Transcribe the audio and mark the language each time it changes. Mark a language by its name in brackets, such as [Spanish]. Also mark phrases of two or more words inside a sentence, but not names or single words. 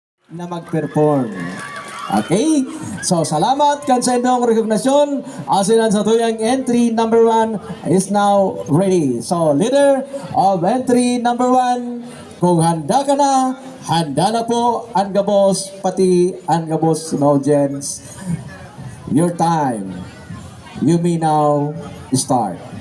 [Bikol] na mag-perform. Okay? So, salamat kan sa inyong rekognasyon. Asinan sa tuyang [English] entry number 1 is now ready. So, leader of entry number 1, [Bikol] kung handa ka na, handa na po ang gabos, pati ang gabos na audience. [English] Your time. You may now start.